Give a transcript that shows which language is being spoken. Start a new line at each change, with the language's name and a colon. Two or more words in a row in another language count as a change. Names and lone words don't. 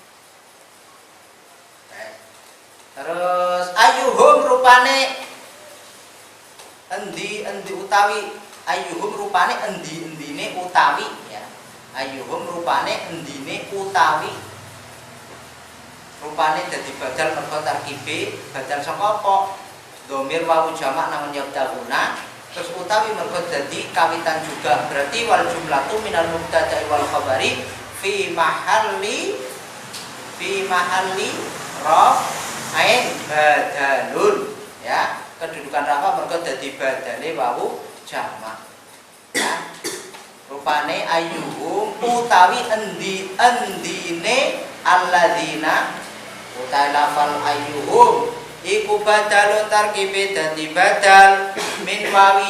Javanese: terus ayyuhum rupane endi utawi ayyuhum rupane endi-endine utawi ya ayyuhum rupane endine utawi rupane dadi badal mergo tarkibe badal saka apa dhamir wawu jamak namun yabtaguna terus utawi mergo dadi kawitan
Indonesian: juga berarti
Arabic: والجملة من المبتدإ والخبر في محل رفعٍ بدلٌ
Javanese: ya kedudukan rafa mergo dadi badale wawu jamak ya rupane ayyuhum utawi endine alladzina utawi lafal ayyuhum iku badalun tarkibe dadi badal
Arabic: من واو